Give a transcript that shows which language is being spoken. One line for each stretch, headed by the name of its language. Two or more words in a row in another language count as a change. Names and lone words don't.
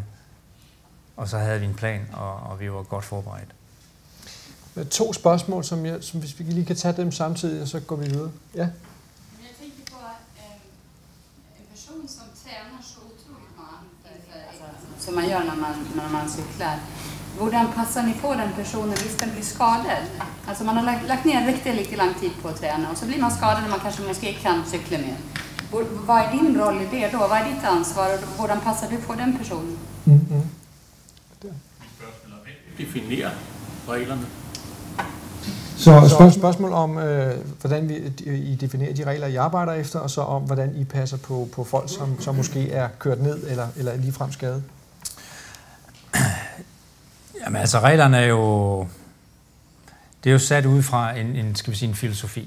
Danish: Og så havde vi en plan, og vi var godt forberedt. 2 spørgsmål, som hvis vi lige kan tage dem samtidig, og så går vi videre. Ja? Jeg tænker på, at en person som træner så utroligt meget,
Swedish: som man gör när man cyklar. Hvordan passar ni på den personen hvis den blir skadad? Alltså man har lagt ner riktigt lång tid på att träna och så blir man skadad och man kanske inte kan cykla mer. Vad är din roll i det då? Vad är ditt ansvar och hvordan passar du på den personen?
Danish: Definere reglerne. Så spørgsmål om, hvordan I definerer de regler, I arbejder efter, og så om, hvordan I passer på folk, som måske er kørt ned eller ligefrem skadet? Jamen altså, reglerne er jo sat ud fra en filosofi.